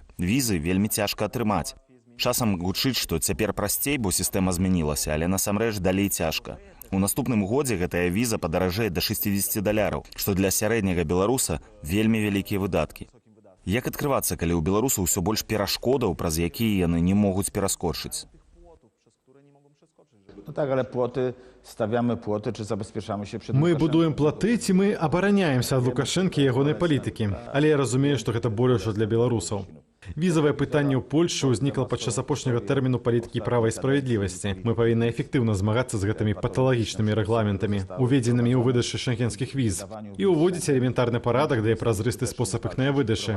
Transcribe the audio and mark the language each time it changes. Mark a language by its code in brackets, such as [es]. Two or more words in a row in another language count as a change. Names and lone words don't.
[be] Візы вельмі цяжка атрымаць. Часам гучыць, што цяпер прасцей, бо сістэма змянілася, але насамрэч далей цяжка. У наступным годзе гэтая віза падаражэе да $60, што для сярэдняга беларуса вельмі вялікія выдаткі. Як адкрывацца, калі ў беларусаў усё больш перашкодаў, праз якія яны не могуць пераскочыць? [pl] No tak, ale płoty, stawiamy płoty, czy zabezpieczamy się przed [be] Мы будуем платы, ці мы абараняемся ад Лукашэнкі і ягонай палітыкі. Але я разумею, што гэта болей для беларусаў. Візавае пытанне ў Польшчы ўзнікла падчас апошняга тэрміну палітыкі права і справядлівасці. Мы павінны эфектыўна змагацца з гэтымі паталагічнымі рэгламентамі, уведзенымі ў выдачы шэнгенскіх віз, і ўводзіць элементарны парадак, да і празрысты спосаб іх выдачы.